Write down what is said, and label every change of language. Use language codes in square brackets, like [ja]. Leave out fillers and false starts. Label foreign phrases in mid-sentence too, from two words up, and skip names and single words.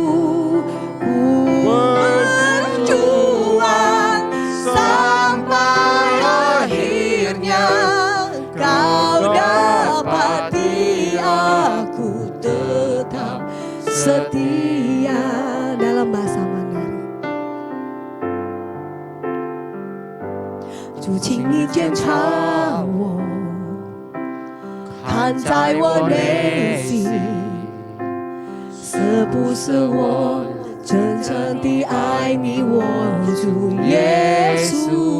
[id] Ku berjuang sampai akhirnya Kau dapati aku tetap setia. Dalam bahasa Mandarin. [zh] 主，请你检察我，看在我内心，是不是我真正地爱你，我主耶稣？